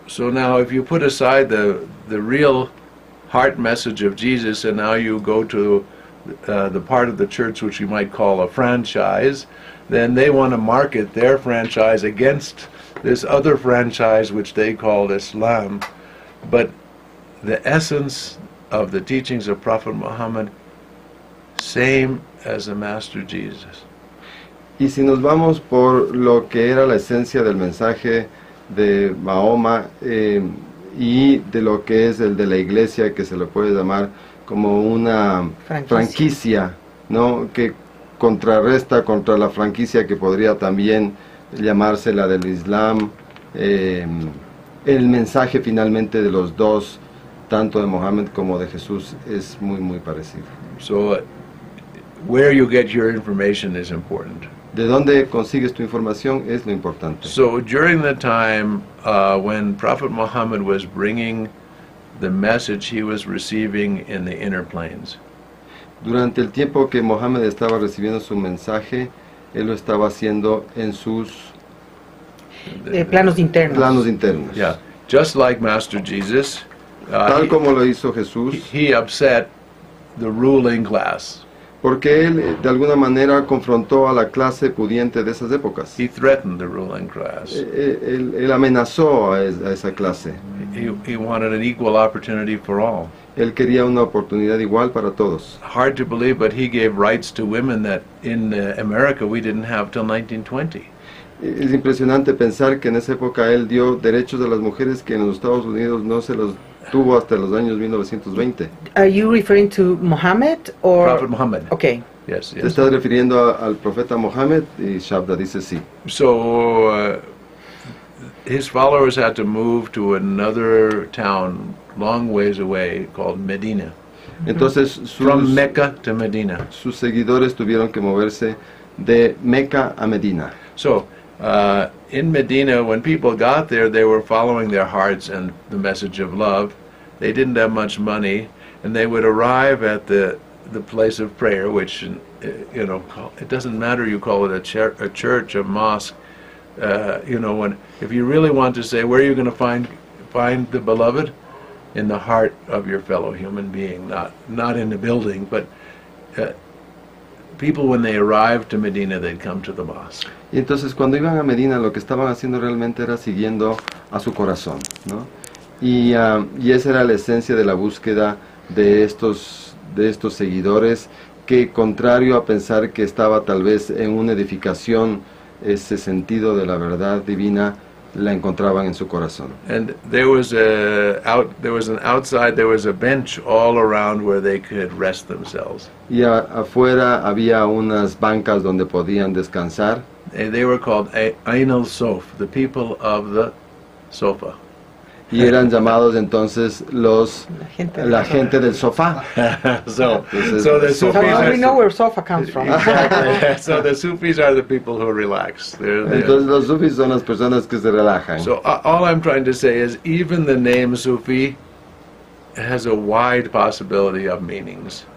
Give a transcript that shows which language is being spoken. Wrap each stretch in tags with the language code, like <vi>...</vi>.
<en>So now if you put aside the real heart message of Jesus and now you go to the part of the church which you might call a franchise, then they want to market their franchise against this other franchise which they call Islam. But the essence of the teachings of Prophet Muhammad, same as the Master Jesus.</en> <es>Y si nos vamos por lo que era la esencia del mensaje de Mahoma y de lo que es el de la iglesia, que se le puede llamar como una franquicia, ¿no? Que contrarresta contra la franquicia que podría también llamarse la del Islam. El mensaje finalmente de los dos, tanto de Mohammed como de Jesús, es muy muy parecido.</es> <en>So where you get your information is important.</en> <es>De dónde consigues tu información es lo importante.</es> <en>So during the time when Prophet Muhammad was bringing the message he was receiving in the inner planes.</en> <es>Durante el tiempo que Mohammed estaba recibiendo su mensaje, él lo estaba haciendo en sus planos internos. Planos internos.</es> <en>Yeah, just like Master Jesus.</en> <es>Tal como lo hizo Jesús.</es> <en>He upset the ruling class.</en> <es>Porque él de alguna manera confrontó a la clase pudiente de esas épocas.</es> <en>He threatened the ruling class.</en> <es>Él amenazó a esa clase.</es> <en>He wanted an equal opportunity for all.</en> <es>Él quería una oportunidad igual para todos.</es> <en>Hard to believe, but he gave rights to women that in America we didn't have till 1920.</en> <es>Es impresionante pensar que en esa época él dio derechos a las mujeres que en los Estados Unidos no se los tuvo hasta los años 1920.</es> <en>Are you referring to Muhammad or Prophet Muhammad? Okay. Yes, yes.</en> <es>¿Te estás refiriendo al profeta Mohammed? Y Shabda dice sí.</es> <en>So his followers had to move to another town long ways away called Medina.</en> <es>Entonces</es> <en>From Mecca to Medina.</en> <es>Sus seguidores tuvieron que moverse de Meca a Medina.</es> <en>So in Medina, when people got there, they were following their hearts and the message of love. They didn't have much money, and they would arrive at the place of prayer, which, you know, it doesn't matter you call it a church, a mosque. You know, if you really want to say where are you going to find the beloved, in the heart of your fellow human being, not in the building, but people when they arrived to Medina, they'd come to the mosque.</en> <es>Y entonces cuando iban a Medina, lo que estaban haciendo realmente era siguiendo a su corazón, ¿no? Y esa era la esencia de la búsqueda de estos seguidores, que contrario a pensar que estaba tal vez en una edificación, ese sentido de la verdad divina, la encontraban en su corazón.</es> <en>And there was an outside, there was a bench all around where they could rest themselves.</en> <es>Y afuera había unas bancas donde podían descansar.</es> <en>They were called Ain al-Sof, the people of the sofa.</en> <es>Y eran llamados entonces la gente del sofá.</es> <en>So the So Sufis we know where sofa comes from. exactly. So the Sufis are the people who relax.</en> <es>Entonces los sufis son las personas que se relajan.</es> <en>So all I'm trying to say is even the name Sufi has a wide possibility of meanings.</en>